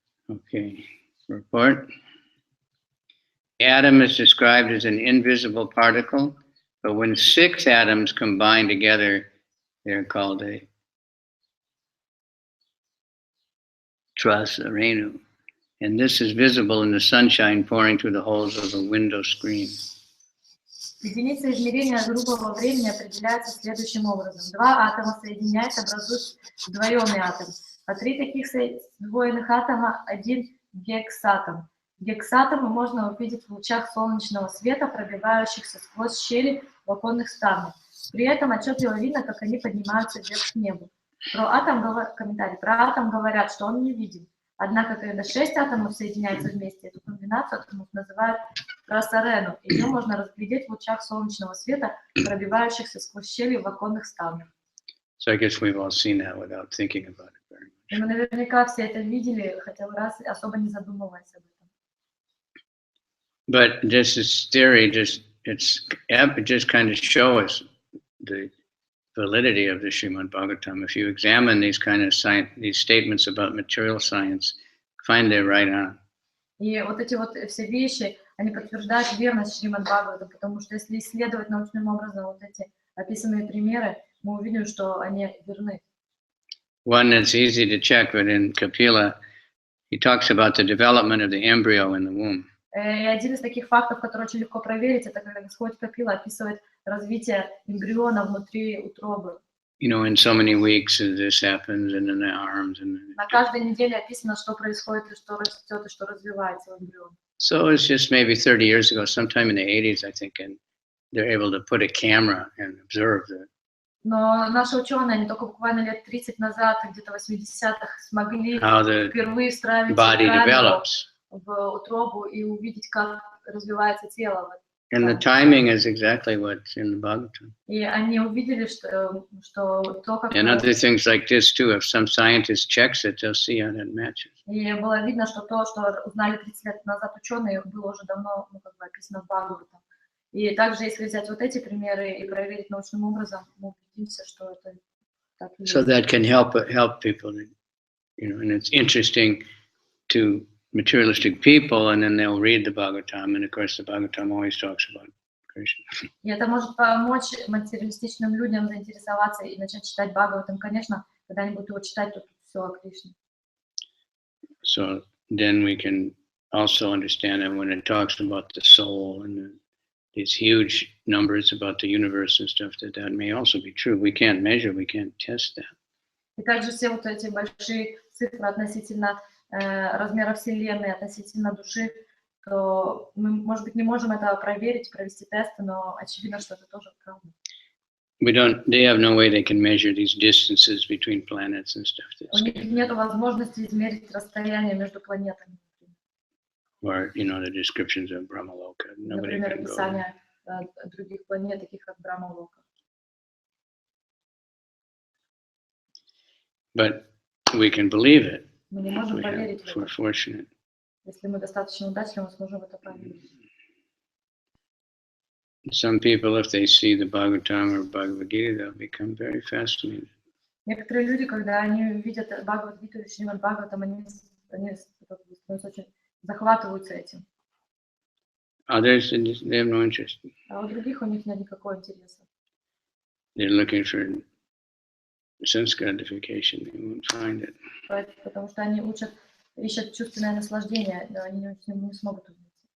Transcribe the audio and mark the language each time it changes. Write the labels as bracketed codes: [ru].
[en] Okay, report. Atom is described as an invisible particle, but when 6 atoms combine together, they're called a truss, a renu. And this is visible in the sunshine pouring through the holes of a window screen. [ru] Единица измерения грубого времени определяется следующим образом. Два атома соединяясь образуют сдвоенный атом, а три таких сдвоенных атома – один гексатом. Гексатомы можно увидеть в лучах солнечного света, пробивающихся сквозь щели в оконных ставнях. При этом отчетливо видно, как они поднимаются вверх к небу. Комментарий. Про атом говорят, что он невидим. Однако, когда 6 атомов соединяются вместе, эту комбинацию атомов называют просарену. Ее можно разглядеть в лучах солнечного света, пробивающихся сквозь щели в оконных ставнях. [en] So I guess we've all seen that without thinking about it very much. [ru] И мы наверняка все это видели, хотя бы раз особо не задумываясь об этом. [en] But this is theory, just kind of shows the validity of the Srimad Bhagavatam. If you examine these kind of these statements about material science, find they're right on. [ru] И вот эти вот все вещи, они подтверждают верность Шримад Бхагаватам, потому что если исследовать научным образом вот эти описанные примеры, мы увидим, что они верны. [en] One that's easy to check, but in Kapila, he talks about the development of the embryo in the womb. [ru] И один из таких фактов, который очень легко проверить, это когда Господь Капила описывает развитие эмбриона внутри утробы. [en] You know, in so many weeks this happens, and in the arms, and [ru] На каждой неделе описано, что происходит, и что растет, и что развивается в эмбрионе. [en] so it's just maybe 30 years ago, sometime in the 80s, I think, and they're able to put a camera and observe that. [ru] Но наши ученые, они только буквально лет 30 назад, где-то в 80-х, смогли впервые встраивать камеру в утробу и увидеть, как развивается тело. [en] And the timing is exactly what's in the Bhagavatam. [ru] И они увидели, что то, как... [en] And other things like this too, if some scientist checks it, they'll see how that matches. [ru] И было видно, что то, что узнали 30 лет назад ученые, было уже давно описано в Бхагаватам. И также, если взять вот эти примеры и проверить научным образом, мы убедимся, что это так и есть. [en] So that can help people, you know, and it's interesting to materialistic people, and then they'll read the Bhagavatam, and of course the Bhagavatam always talks about Krishna. [ru] И это может помочь материалистичным людям заинтересоваться и начать читать Бхагаватам. Конечно, когда они будут его читать, то тут все о Кришне. [en] So then we can also understand that when it talks about the soul and these huge numbers about the universe and stuff, that may also be true. We can't measure, we can't test that. [ru] И также все вот эти большие цифры относительно размера Вселенной, относительно души, то мы, может быть, не можем это проверить, провести тесты, но очевидно, что это тоже правда. [en] They have no way they can measure these distances between planets and stuff. [ru] У них нет возможности измерить расстояние между планетами. [en] Or, you know, the descriptions of Brahmaloka. Nobody [ru] Например, [en] can go. [ru] описание других планет, таких как Брахмалока. [en] But we can believe it. [ru] Мы не можем поверить в [en] If we're [ru] это. [en] fortunate. [ru] Если мы достаточно удачливы, мы сможем в это поверить. [en] Some people, if they see the Bhagavatam or Bhagavad Gita, they'll become very fascinated. [ru] Некоторые люди, когда они видят Бхагавад-гиту или Шримад Бхагаватам, они становятся очень захватываются этим. [en] Others, they have no interest. [ru] А у других у них нет никакого интереса. [en] They're looking for sense gratification. They won't find it. [ru] Потому что они ищут чувственное наслаждение, но они не смогут увидеть.